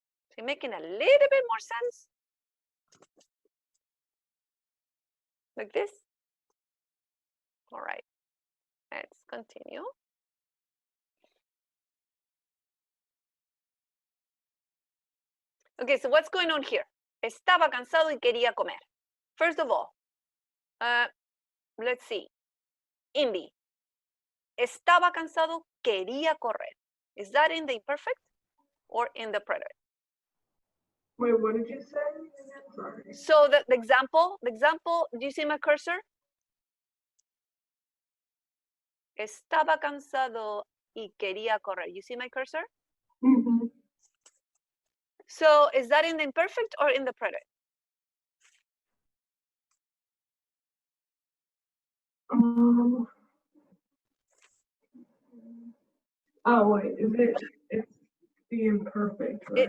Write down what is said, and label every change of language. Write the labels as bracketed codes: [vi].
[en] Is it making a little bit more sense? Like this? All right, let's continue. Okay, so what's going on here? [es] Estaba cansado y quería comer. [en] First of all, let's see. [es] Indy. Estaba cansado, quería correr. [en] Is that in the imperfect or in the preterite? Wait, what did you say? Sorry. So the example, do you see my cursor? [es] Estaba cansado y quería correr. [en] You see my cursor? Mm-hmm. So is that in the imperfect or in the preterite? Oh wait, it's the imperfect, right?